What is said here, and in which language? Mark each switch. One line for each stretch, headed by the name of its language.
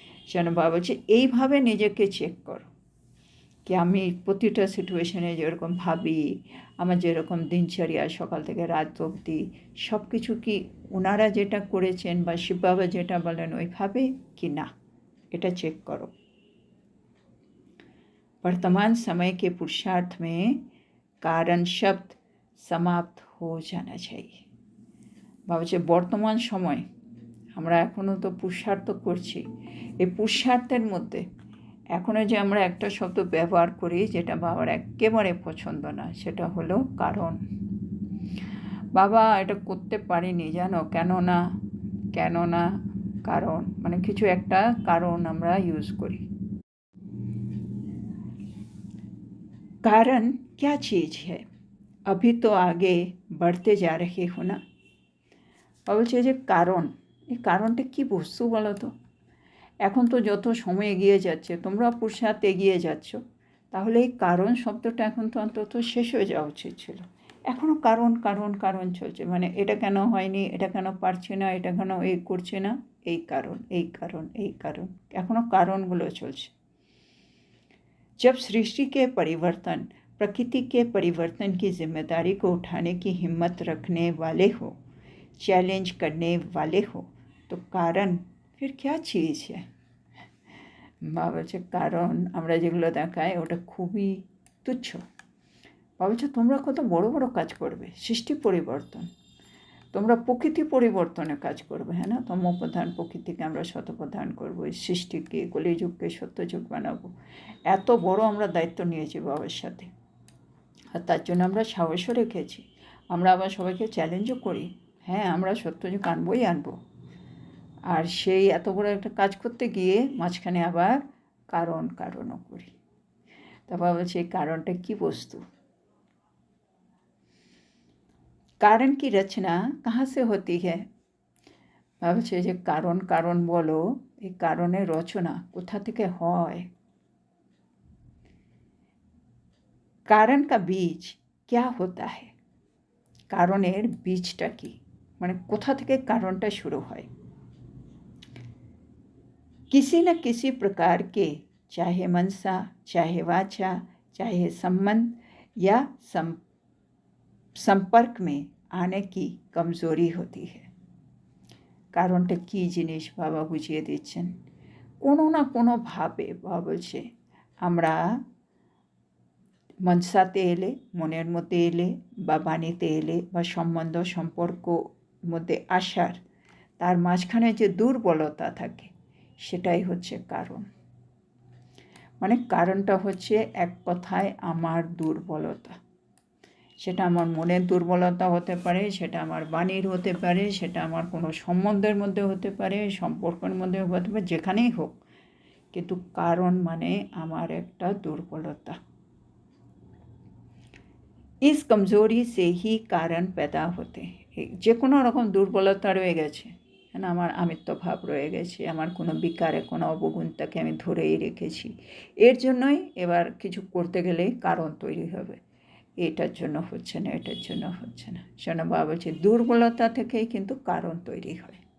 Bangla: যেন বাবা বলছে এইভাবে নিজেকে চেক করো কি আমি প্রতিটা সিচুয়েশনে যেরকম ভাবি, আমার যেরকম দিনচর্যা সকাল থেকে রাত অবধি সব কিছু কি ওনারা যেটা করেছেন বা শিব বাবা যেটা বলেন ওইভাবে কি না, এটা চেক করো।
Hindi: वर्तमान समय के पुरुषार्थ में कारण शब्द समाप्त हो जाना चाहिए।
Bangla: বাবা বলছে বর্তমান সময় আমরা এখনও তো পুরুষার্থ করছি, এই পুরুষার্থের মধ্যে এখনও যে আমরা একটা শব্দ ব্যবহার করি যেটা বাবার একেবারে পছন্দ না, সেটা হলো কারণ। বাবা এটা করতে পারিনি জানো, কেন না কারণ, মানে কিছু একটা কারণ আমরা ইউজ করি।
Hindi: कारण क्या चीज़ है? अभी तो आगे बढ़ते जा रहे हो ना।
Bangla: বলছে যে কারণ, এই কারণটা কী বস্তু বলো তো? এখন তো যত সময় এগিয়ে যাচ্ছে, তোমরা পুরুষার্থ এগিয়ে যাচ্ছ, তাহলে এই কারণ শব্দটা এখন তো অন্তত শেষ হয়ে যাওয়া উচিত ছিল। এখনও কারণ কারণ কারণ চলছে, মানে এটা কেন হয়নি, এটা কেন পারছে না, এটা কেন এই করছে না, এই কারণ এই কারণ এই কারণ, এখনও কারণগুলো চলছে।
Hindi: जब सृष्टि के परिवर्तन, प्रकृति के परिवर्तन की जिम्मेदारी को उठाने की हिम्मत रखने वाले हो, चैलेंज करने वाले हो, तो कारण फिर क्या चीज़ है?
Bangla: বাবা বলছে কারণ আমরা যেগুলো দেখাই ওটা খুবই তুচ্ছ। বাবা বলছে তোমরা কত বড় বড় কাজ করবে, সৃষ্টি পরিবর্তন, তোমরা প্রকৃতি পরিবর্তনের কাজ করবে, হ্যাঁ না? তমোপ্রধান প্রকৃতিকে আমরা শতপ্রধান করবো, এই সৃষ্টিকে কলিযুগকে সত্যযুগ বানাবো, এত বড় আমরা দায়িত্ব নিয়েছি বাবার সাথে। আর তার জন্য আমরা সাহসও রেখেছি, আমরা আবার সবাইকে চ্যালেঞ্জও করি, হ্যাঁ আমরা সত্যযুগ আনবো। আর সেই এত বড় একটা কাজ করতে গিয়ে মাঝখানে আবার কারণও করি। তারপর বলছে এই কারণটা কী বস্তু?
Hindi: कारण की रचना कहाँ से होती है?
Bangla: ভাবছে যে কারণ বলো, এই কারণের রচনা কোথা থেকে হয়?
Hindi: कारण का बीज क्या होता है?
Bangla: কারণের বীজটা কি, মানে কোথা থেকে কারণটা শুরু হয়?
Hindi: किसी न किसी प्रकार के, चाहे मनसा, चाहे वाचा, चाहे संबंध या संपर्क में आने की कमजोरी होती है।
Bangla: কারণটা কী জিনিস বাবা বুঝিয়ে দিচ্ছেন। কোনো না কোনোভাবে বাবা বলছে আমরা মনসাতে এলে, মনের মধ্যে এলে, বা বাণীতে এলে, বা সম্পর্ক মধ্যে আসার তার মাঝখানে যে দুর্বলতা থাকে সেটাই হচ্ছে কারণ। মানে কারণটা হচ্ছে এক কথায় আমার দুর্বলতা, সেটা আমার মনের দুর্বলতা হতে পারে, সেটা আমার বাণীর হতে পারে, সেটা আমার কোনো সম্বন্ধের মধ্যে হতে পারে, সম্পর্কের মধ্যে হতে পারে, যেখানেই হোক, কিন্তু কারণ মানে আমার একটা দুর্বলতা।
Hindi: इस कमज़ोरी से ही कारण पैदा होते हैं।
Bangla: যে কোনো রকম দুর্বলতা রয়ে গেছে, না, আমার আমিত্ব ভাব রয়ে গেছে, আমার কোনো বিকারে কোনো অবগুণটাকে আমি ধরেই রেখেছি। এর জন্যই এবার কিছু করতে গেলে কারণ তৈরি হবে, এটার জন্য হচ্ছে না, এটার জন্য হচ্ছে না। শোনো বাবা বলছে দুর্বলতা থেকেই কিন্তু কারণ তৈরি হয়।